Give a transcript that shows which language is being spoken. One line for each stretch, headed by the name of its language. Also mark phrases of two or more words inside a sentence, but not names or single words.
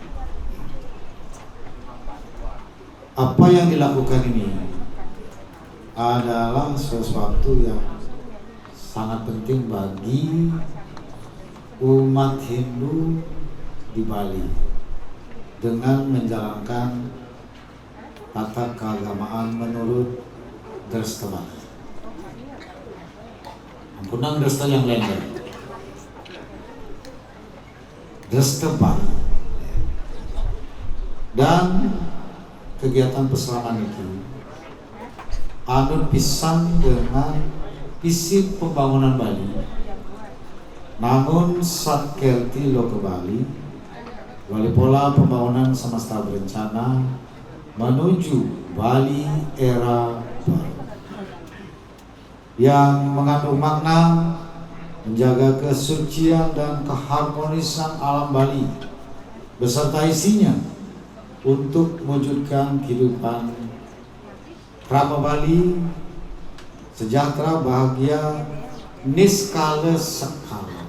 Indonesian: Apa yang dilakukan ini adalah sesuatu yang sangat penting bagi umat Hindu di Bali dengan menjalankan tata keagamaan menurut Dresta Bali. Ampunang Dresta yang lain, Dresta Bali. Dan kegiatan paslaman itu
Balinese: anut pisan
Indonesian: dengan visi pembangunan Bali, namun Satkerti Loke Bali, wali pola pembangunan semesta berencana menuju Bali era baru yang mengandung makna menjaga kesucian dan keharmonisan alam Bali beserta isinya untuk mewujudkan kehidupan Rama Bali sejahtera, bahagia, niskala sekala.